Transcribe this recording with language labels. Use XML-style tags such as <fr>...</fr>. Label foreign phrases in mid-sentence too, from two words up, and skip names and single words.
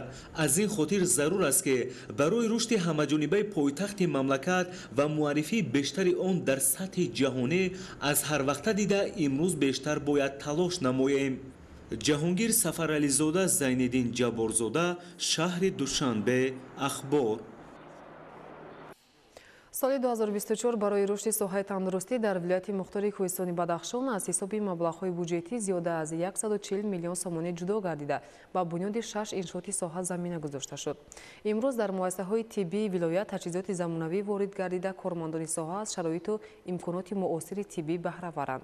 <tg>аз ин хотир зарур аст ки барои рушди ҳамаҷонибаи пойтахти мамлакат ва муаррифии бештари он дар сатҳи ҷаҳонӣ аз ҳар вақт дида имрӯз бештар бояд талош намоем. Ҷаҳонгир Сафаралиzода, Зайниддин Ҷабборзода, шаҳри Душанбе, ахбор. соли 2024 барои рушди соҳаи тандурустӣ дар вилояти мухтори кӯҳистони Бадахшон аз ҳисоби маблағҳои буҷетӣ зиёда аз 140 миллион сомонӣ ҷудо гардида ба бунёди 6 иншооти соҳа замина гузошта шуд. имрӯз дар муассисаҳои тиббии вилоят таҷҳизоти замонавӣ ворид гардида кормандони соҳа аз шароиту имконоти муосири тиббӣ баҳраваранд.</tg>